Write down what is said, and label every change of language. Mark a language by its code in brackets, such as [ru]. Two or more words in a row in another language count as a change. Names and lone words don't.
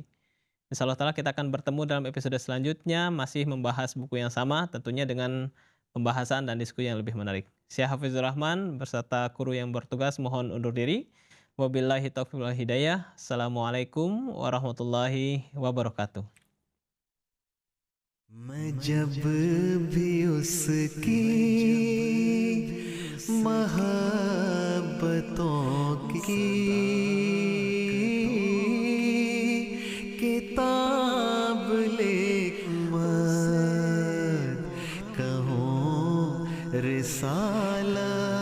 [id] Insyaallah ta'ala kita akan bertemu dalam episode selanjutnya, masih membahas buku yang sama, tentunya dengan pembahasan dan diskusi yang lebih menarik. Saya Hafizur Rahman beserta kru yang bertugas mohon undur diri. [ar] وبالله التوفيق والهداية. السلام عليكم ورحمة الله وبركاته. [hi] मैं जब भी उसकी मोहब्बतों की किताब लिखूं कहूँ रिसाला